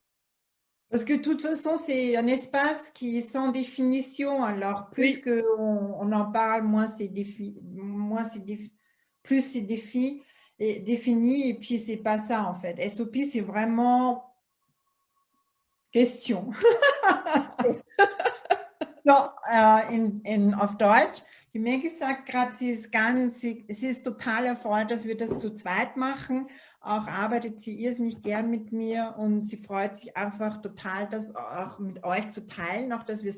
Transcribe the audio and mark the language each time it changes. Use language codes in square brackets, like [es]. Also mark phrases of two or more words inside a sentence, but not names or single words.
[fr] Parce que de toute façon, c'est un espace qui est sans définition. Alors, plus Oui, on en parle, plus c'est défini. Et puis, c'est pas ça, en fait. SOP, c'est vraiment question. [de] So, auf Deutsch. Die Maggie sagt gerade, sie ist total erfreut, dass wir das zu zweit machen. Auch arbeitet sie irrsinnig gern mit mir und sie freut sich einfach total, das auch mit euch zu teilen, auch dass wir es